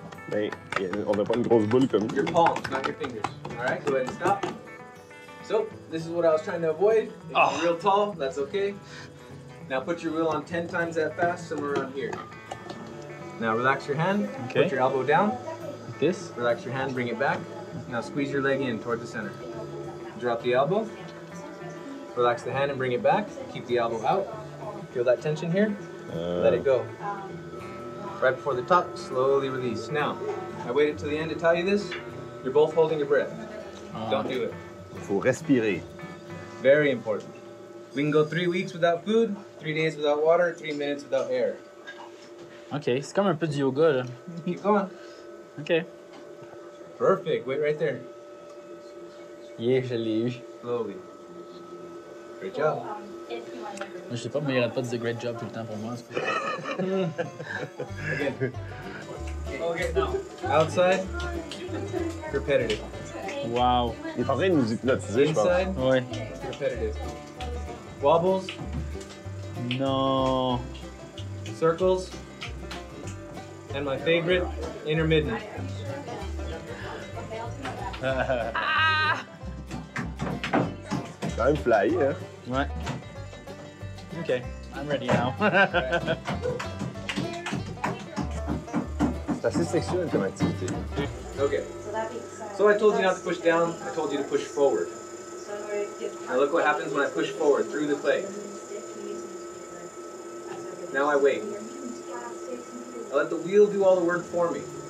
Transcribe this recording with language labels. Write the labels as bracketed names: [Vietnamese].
[French] Ben, on n'a pas une grosse boule comme [English] Your palms, not your fingers. All right, go ahead and stop. So, this is what I was trying to avoid. If you're real tall, that's okay. Now put your wheel on 10 times that fast, somewhere around here. Now relax your hand, put your elbow down. Like this. Relax your hand, bring it back. Now squeeze your leg in toward the center. Drop the elbow. Relax the hand and bring it back. Keep the elbow out. Feel that tension here? Let it go. Right before the top, slowly release. Now, I waited till the end to tell you this. You're both holding your breath. Don't do it. [French] Faut respirer. [English] Very important. We can go 3 weeks without food, 3 days without water, 3 minutes without air. [French] OK, c'est comme un peu du yoga, là. [English] Keep going. OK. Perfect. Wait right there. Yeah, [French] je l'ai eu. [English] Slowly. Great job. [French] Je sais pas, mais il arrête pas de dire [English] great job [French] tout le temps pour moi. [English] Again. Okay, now. Outside, repetitive. Wow. [French] Il est en train de nous hypnotiser, je pense. [English] Inside, [French] Ouais. [English] repetitive. Wobbles, [French] Non. [English] circles, and my favorite, intermittent. [French] Quand même flyé, hein? Ouais. [English] OK, I'm ready now. [French] C'est assez sexuel comme activité. [English] Okay. So I told you not to push down, I told you to push forward. Now look what happens when I push forward through the clay. Now I wait. I let the wheel do all the work for me.